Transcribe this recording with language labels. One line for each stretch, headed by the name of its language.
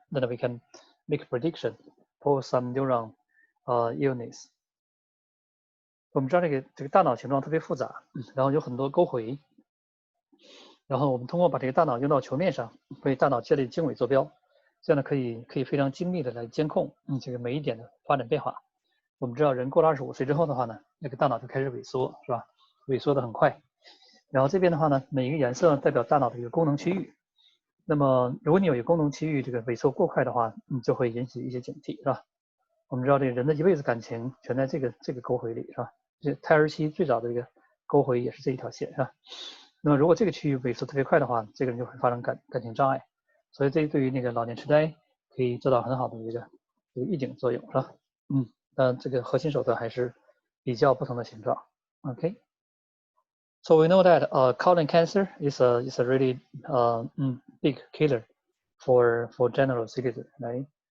English: Then we can make a prediction for some neuron units.
Chinese: 我们知道这个大脑形状特别复杂，然后有很多沟回，然后我们通过把这个大脑用到球面上，为大脑建立经纬坐标，这样呢可以非常精密的来监控这个每一点的发展变化。我们知道人过了25岁之后的话呢，那个大脑就开始萎缩，是吧？萎缩的很快。然后这边的话呢，每一个颜色代表大脑的一个功能区域。那么如果你有一个功能区域这个萎缩过快的话，就会引起一些警惕，是吧？我们知道这个人的一辈子感情全在这个沟回里，是吧？这胎儿期最早的一个沟回也是这一条线，是吧？那么如果这个区域萎缩特别快的话，这个人就会发生感情障碍。所以这对于那个老年痴呆可以做到很好的一个预警作用，是吧？但这个核心手段还是比较不同的形状。 OK。
English: So we know that colon cancer is a really big killer for general citizen, right?